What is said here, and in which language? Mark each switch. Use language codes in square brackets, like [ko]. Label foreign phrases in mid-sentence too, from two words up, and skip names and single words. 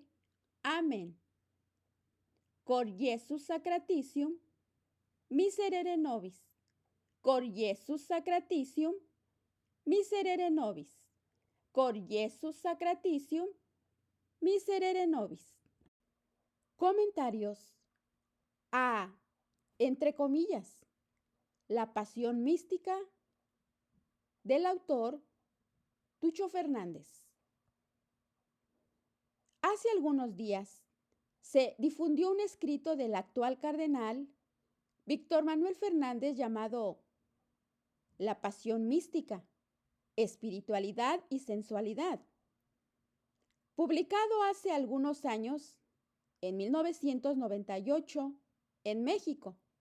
[es] Amén. [la] Cor Iesus sacratitium, miserere nobis. Cor Iesus sacratitium, miserere nobis. Cor Iesus sacratitium, miserere nobis. [es] Comentarios a, entre comillas, la pasión mística del autor Tucho Fernández. Hace algunos días se difundió un escrito del actual cardenal Víctor Manuel Fernández llamado La pasión mística, espiritualidad y sensualidad, publicado hace algunos años, en 1998, en México.